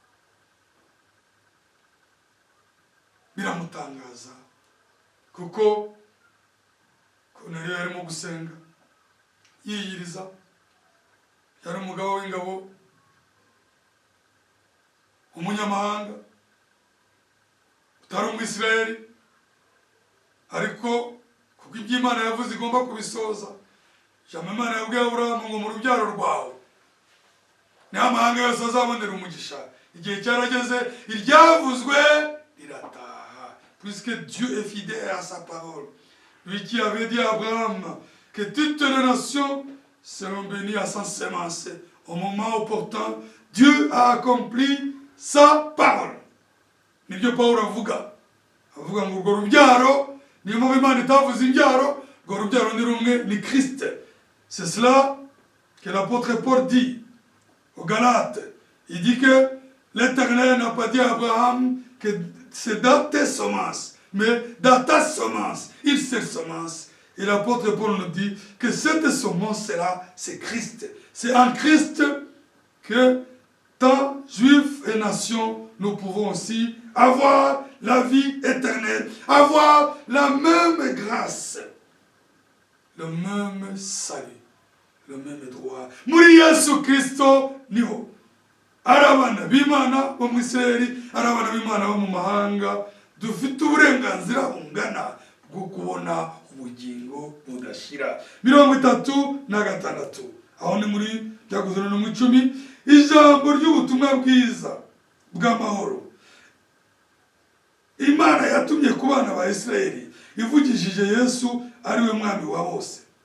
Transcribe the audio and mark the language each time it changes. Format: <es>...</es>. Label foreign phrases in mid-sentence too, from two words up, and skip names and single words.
<rw>biramutangaza kuko Korneliyo yarimo gusenga yiyiriza, yari umugabo w'ingabo, umunyamahanga utari umwisirayeli, ariko kuko ibyo Imana yavuze igomba kubisoza. Ijambo Imana yabwiye Aburahamu ngo mu rubyaro rwawe niho amahanga yose azabonera umugisha. Igihe cyarageze, iryavuzwe rirataha,</rw> <fr>puisque Dieu est fidèle à sa parole. Lui qui avait dit à Abraham que toutes les nations seront bénies à sa sémence. Au moment opportun, Dieu a accompli sa parole.</fr> <rw>Nibyo Pawulo avuga ngo urwo rubyaro, niyo mpamvu Imana itavuze imbyaro, urwo rubyaro ni rumwe, ni Christ.</rw> <fr>C'est cela que l'apôtre Paul dit aux Galates. Il dit que l'Éternel n'a pas dit à Abraham que c'est dans tes semences, mais dans ta semence, il se semence. Et l'apôtre Paul nous dit que cette semence-là, c'est Christ. C'est en Christ que, tant juifs et nations, nous pouvons aussi avoir la vie éternelle, avoir la même grâce, le même salut, le même droit.</fr> <rw>Muri Yesu Kristo niho ari abana b'Imana bo mu Isirayeli, ari abana b'Imana bo mu mahanga, dufite uburenganzira bungana bwo kubona ubugingo budashira. 36, aho ni muri Byakozwe no mu 10, ijambo ry'ubutumwa bwiza bw'amahoro Imana yatumye ku bana ba Isirayeli, ivugishije Yesu ari we mwami wa bose.</rw>